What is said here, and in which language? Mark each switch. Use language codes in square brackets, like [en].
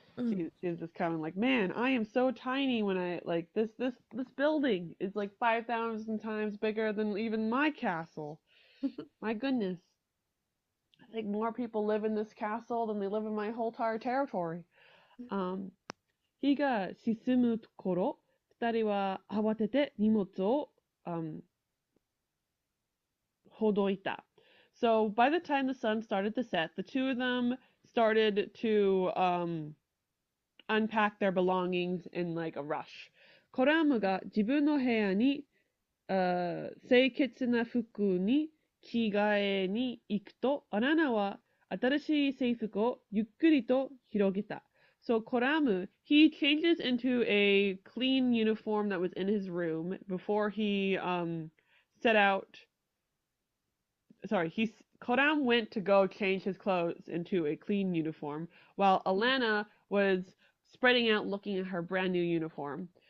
[en] She's just kind of like, man, I am so tiny when I like this building is like 5,000 times bigger than even my castle. My goodness, I think more people live in this castle than they live in my whole entire territory. [ja] 日が沈む頃、二人は慌てて荷物を、ほどいた. [en] So by the time the sun started to set, the two of them started to unpack their belongings in like a rush. [ja] コラムが自分の部屋に、清潔な服に着替えに行くと、アナナは新しい制服をゆっくりと広げた. [en] So Koramu, he changes into a clean uniform that was in his room before he set out. Sorry, Koram went to go change his clothes into a clean uniform, while Alanna was spreading out looking at her brand new uniform.